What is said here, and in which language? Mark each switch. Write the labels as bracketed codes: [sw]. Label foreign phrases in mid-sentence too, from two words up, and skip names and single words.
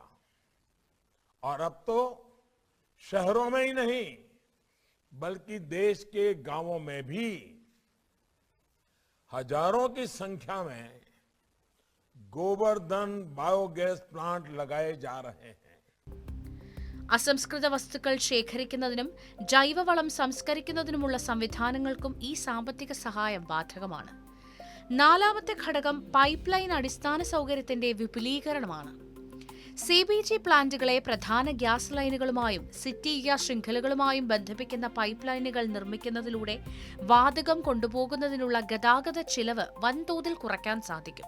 [hi] और अब तो शहरों में ही नहीं बल्कि देश के गांवों में भी हजारों की संख्या में गोवर्धन बायोगैस प्लांट लगाए जा रहे हैं। [ml] അസംസ്കൃത വസ്തുക്കൾ ശേഖരിക്കുന്നതിനും ജൈവവളം സംസ്കരിക്കുന്നതിനുമുള്ള സംവിധാനങ്ങൾക്കും ഈ സാമ്പത്തിക സഹായം ബാധകമാണ്. നാലാമത്തെ ഘടകം [en] pipe line [ml] അടിസ്ഥാന സൗകര്യത്തിന്റെ വിപുലീകരണമാണ്. CBG പ്ലാന്റുകളെ പ്രധാന ഗ്യാസ് ലൈനുകളുമായും [en] city gas [ml] ശൃംഖലകളുമായും ബന്ധിപ്പിക്കുന്ന പൈപ്പ് ലൈനുകൾ നിർമ്മിക്കുന്നതിലൂടെ വാതകം കൊണ്ടുപോകുന്നതിനുള്ള ഗതാഗത ചിലവ് വൻതോതിൽ കുറയ്ക്കാൻ സാധിക്കും.